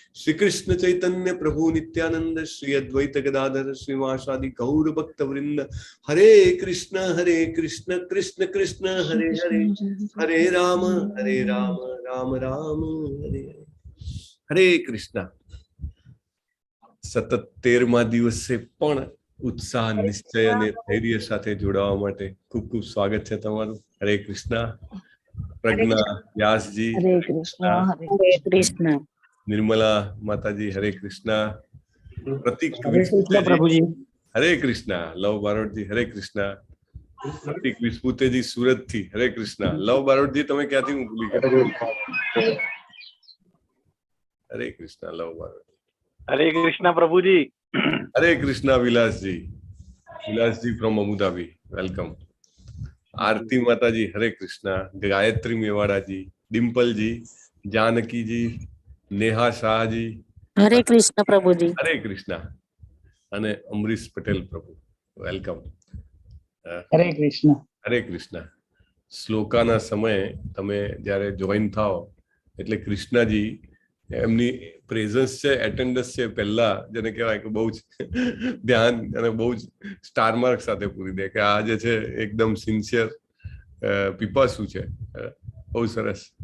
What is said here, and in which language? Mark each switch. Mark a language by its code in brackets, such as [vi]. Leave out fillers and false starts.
[hi] श्री कृष्ण चैतन्य प्रभु नित्यानंद श्री अद्वैत गदाधर श्रीवासादि गौर भक्त वृंद। हरे कृष्ण कृष्ण कृष्ण हरे हरे हरे राम राम राम हरे हरे। हरे कृष्ण। [gu] સતત 13મા દિવસે પણ ઉત્સાહ નિશ્ચય અને ધૈર્ય સાથે જોડાવા માટે ખૂબ ખૂબ સ્વાગત છે તમારું. હરે કૃષ્ણ. પ્રજ્ઞા વ્યાસજી હરે કૃષ્ણ હરે કૃષ્ણ. નિર્મલા માતાજી હરે કૃષ્ણ. પ્રતિક પ્રભુજી હરે કૃષ્ણ. લવ બારોટજી હરે કૃષ્ણ. પ્રતિક વિસ્પુતેજી સુરત થી હરે કૃષ્ણ. લવ બારોટજી તમે ક્યાંથી? હું ભૂલી ગયો. હરે કૃષ્ણ લવ બારોટ. [hi] हरे कृष्णा प्रभु जी। हरे कृष्णा विलास जी [en] From Abu Dhabi welcome. [hi] आरती माता जी हरे कृष्णा। गायत्री मेवाड़ा जी, डिम्पल जी, जानकी जी, नेहा शाह जी [gu] હરે કૃષ્ણ પ્રભુજી. [hi] हरे कृष्णा [gu] અને અમરીશ પટેલ પ્રભુ વેલકમ. હરે કૃષ્ણ. હરે કૃષ્ણ. શ્લોકાના સમયે તમે જ્યારે જોઈન થાઓ એટલે કૃષ્ણજી એમની પ્રેઝન્સ છે, એટેન્ડન્સ છે, પહેલા જેને કહેવાય કે બહુ જ ધ્યાન અને બહુ જ સ્ટાર માર્ક સાથે પૂરી દે કે આ જે છે એકદમ સિન્સિયર પીપાસુ છે. બહુ સરસ.